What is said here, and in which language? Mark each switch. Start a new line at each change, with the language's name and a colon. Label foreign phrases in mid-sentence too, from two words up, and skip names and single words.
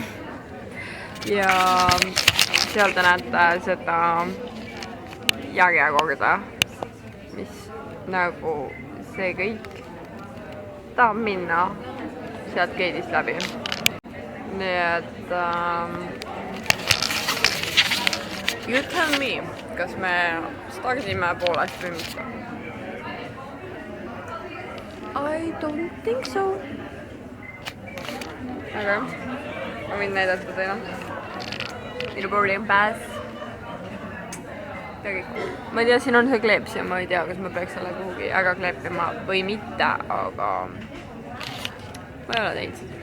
Estonian: Ja seal te näete seda järjekorda, mis nagu see kõik tahab minna sealt gate'ist läbi. Nii et
English: you tell me,
Estonian: kas me stardime poolest või mitte?
English: I don't think so.
Estonian: Aga ma võin näidata teile. Minu
English: boarding pass.
Estonian: Ma ei tea, siin on see kleeps ja ma ei tea, kas ma peaks selle kuhugi ära kleepima või mitte, aga ma ei ole teinud.